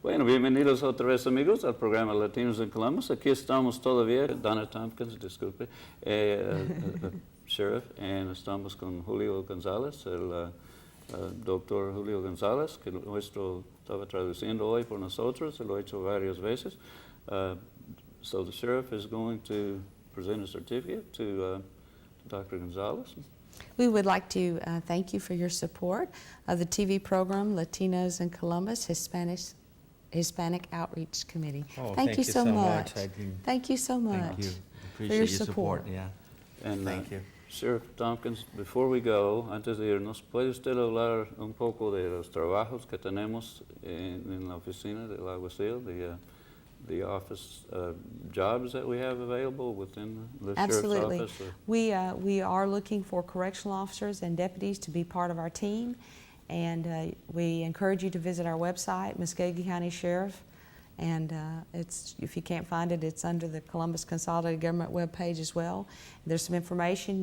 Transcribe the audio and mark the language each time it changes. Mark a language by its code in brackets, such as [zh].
[es] Bueno, bienvenidos otra vez, amigos, al programa Latinos en Columbus. Aquí estamos todavía, Donna Tompkins, disculpe, Sheriff, y estamos con Julio González, el doctor Julio González, que estaba traduciendo hoy por nosotros, lo ha hecho varias veces. [en] So the Sheriff is going to present a certificate to Dr. González. We would like to thank you for your support of the TV program Latinos in Columbus Hispanic Outreach Committee. Oh, thank you so much. I do. Thank you so much. Thank you. for Appreciate your your support. Yeah. And, Thank you. Sheriff Tompkins, before we go, [es] antes de irnos, ¿puede usted hablar un poco de los trabajos que tenemos en la oficina del alguacil, [en] the office jobs that we have available within the Absolutely. Sheriff's office? We are looking for correctional officers and deputies to be part of our team, and we encourage you to visit our website, Muskogee County Sheriff, and if you can't find it, it's under the Columbus Consolidated Government webpage as well. There's some information.